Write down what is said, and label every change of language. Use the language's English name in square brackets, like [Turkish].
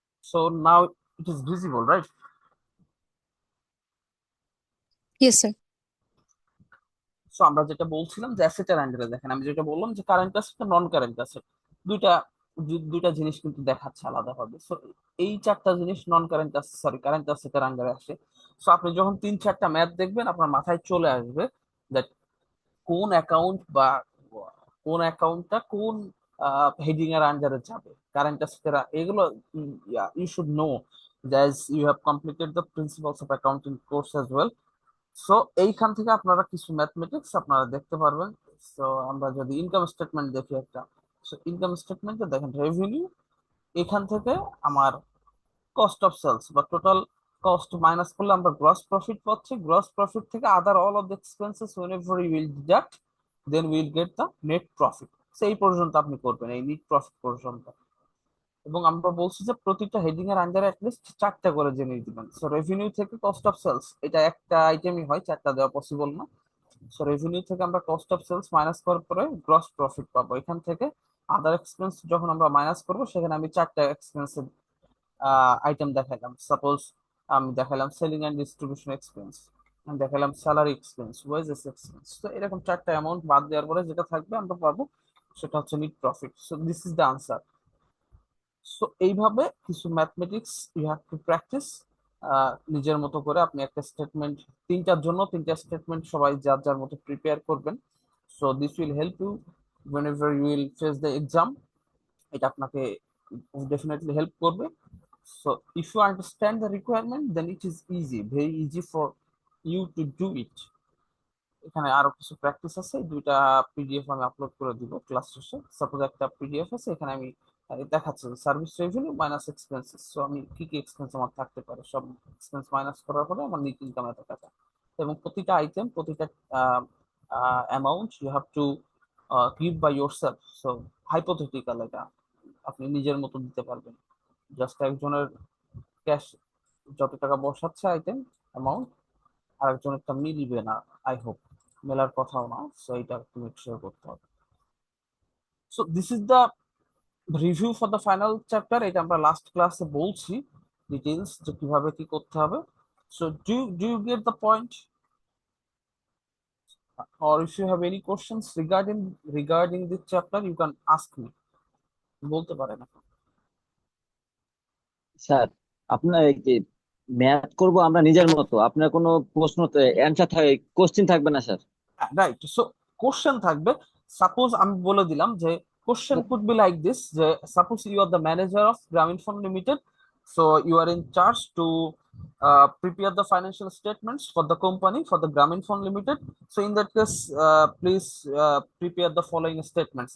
[English] So now it is visible, right? Yes sir. [Bangla] So আমরা যেটা বলছিলাম যে অ্যাসেটের আন্ডারে দেখেন, আমি যেটা বললাম যে কারেন্ট অ্যাসেট নন কারেন্ট অ্যাসেট, দুইটা দুইটা জিনিস কিন্তু দেখাচ্ছে আলাদাভাবে। সো এই 4টা জিনিস নন কারেন্ট অ্যাসেট, সরি কারেন্ট অ্যাসেটের আন্ডারে আসে। সো আপনি যখন 3-4টা ম্যাথ দেখবেন, আপনার মাথায় চলে আসবে দ্যাট কোন অ্যাকাউন্ট বা কোন অ্যাকাউন্টটা কোন হেডিং এর আন্ডারে যাবে, কারেন্ট অ্যাসেটের এগুলো। [English] You should know that as you have completed the principles of accounting course as well. [Bangla] So এইখান থেকে আপনারা কিছু ম্যাথমেটিক্স আপনারা দেখতে পারবেন। সো আমরা যদি ইনকাম স্টেটমেন্ট দেখি একটা, সো ইনকাম স্টেটমেন্টে দেখেন রেভিনিউ, এখান থেকে আমার কস্ট অফ সেলস বা টোটাল কস্ট মাইনাস করলে আমরা গ্রস প্রফিট পাচ্ছি। [English] Gross profit থেকে other all of the expenses whenever you will deduct, then we will get the net profit। [Bangla] সেই পর্যন্ত আপনি করবেন, এই নেট প্রফিট পর্যন্ত। এবং আমরা বলছি যে প্রতিটা হেডিং এর আন্ডারে অ্যাটলিস্ট 4টা করে জিনিস দিবেন। সো রেভিনিউ থেকে কস্ট অফ সেলস, এটা একটা আইটেমই হয়, 4টা দেওয়া পসিবল না। সো রেভিনিউ থেকে আমরা কস্ট অফ সেলস মাইনাস করার পরে গ্রস প্রফিট পাবো। এখান থেকে আদার এক্সপেন্স যখন আমরা মাইনাস করবো, সেখানে আমি 4টা এক্সপেন্সের আইটেম দেখালাম। সাপোজ আমি দেখালাম সেলিং অ্যান্ড ডিস্ট্রিবিউশন এক্সপেন্স, আমি দেখালাম স্যালারি এক্সপেন্স, ওয়েজেস এক্সপেন্স। তো এরকম 4টা অ্যামাউন্ট বাদ দেওয়ার পরে যেটা থাকবে আমরা পাবো, সেটা হচ্ছে net profit. [English] So this is the answer. [Bangla] So এইভাবে কিছু mathematics [English] You have to practice. [Bangla] নিজের মতো করে আপনি একটা স্টেটমেন্ট, 3টার জন্য 3টা স্টেটমেন্ট সবাই যার যার মতো প্রিপেয়ার করবেন। [English] So this will help you whenever you will face the exam। [Bangla] এটা আপনাকে ডেফিনেটলি হেল্প করবে। [English] So if you understand the requirement, then it is easy, very easy for you to do it. [Bangla] এখানে আরো কিছু practice আছে, এই 2টা PDF আমি আপলোড করে দিব ক্লাস শেষে। সাপোজ একটা পিডিএফ আছে, এখানে আমি দেখাচ্ছি service revenue minus expenses. So আমি কি কি এক্সপেন্স আমার থাকতে পারে, সব এক্সপেন্স মাইনাস করার পরে আমার নিট ইনকাম এত টাকা। এবং প্রতিটা আইটেম, প্রতিটা amount [English] You have to give by yourself. [Bangla] So hypothetical, এটা আপনি নিজের মতো দিতে পারবেন। জাস্ট একজনের ক্যাশ যত টাকা বসাচ্ছে আইটেম অ্যামাউন্ট, আরেকজনেরটা মিলবে না, আই হোপ মেলার কথাও না। সো এটা একটু মেক শিওর করতে হবে। [English] So this is the review for the final chapter. [Bangla] এটা আমরা লাস্ট ক্লাসে বলছি ডিটেইলস যে কিভাবে কি করতে হবে। [English] so do you get the point, or if you have any questions regarding this chapter, you can ask me, [Bangla] বলতে পারেন এখন। স্যার, আপনার এই যে ম্যাথ করব আমরা নিজের মতো, আপনার কোনো প্রশ্ন অ্যান্সার থাকে, কোশ্চেন থাকবে না স্যার? রাইট। সো কোশ্চেন থাকবে। [English] suppose [Bangla] আমি বলে দিলাম যে [English] Question could be like this, যে suppose you are the manager of Grameenphone limited, so you are in charge to prepare the financial statements for the company, for the Grameenphone Limited. So in that case, please prepare the following statements।